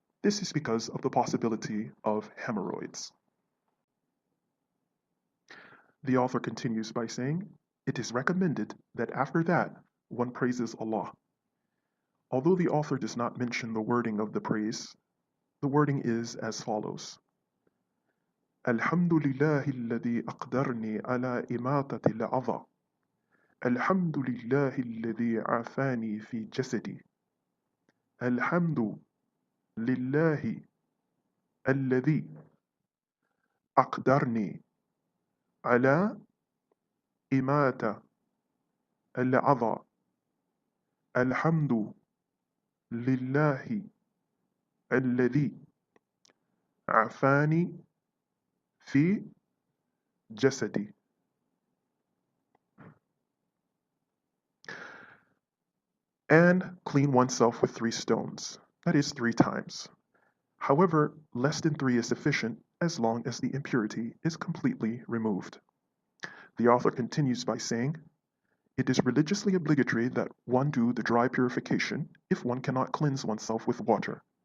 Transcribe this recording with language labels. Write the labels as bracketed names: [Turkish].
[English] This is because of the possibility of hemorrhoids. The author continues by saying, it is recommended that after that, one praises Allah. Although the author does not mention the wording of the praise, the wording is as follows. [Arabic] الحمد لله الذي أقدرني على إماتة الأذى. الحمد لله الذي عافاني في جسدي. الحمد لله الذي أقدرني على إماتة الأذى. الحمد لله الذي عافاني في جسدي. [English] And clean oneself with 3 stones, that is 3 times. However, less than 3 is sufficient as long as the impurity is completely removed. The author continues by saying, it is religiously obligatory that one do the dry purification if one cannot cleanse oneself with water.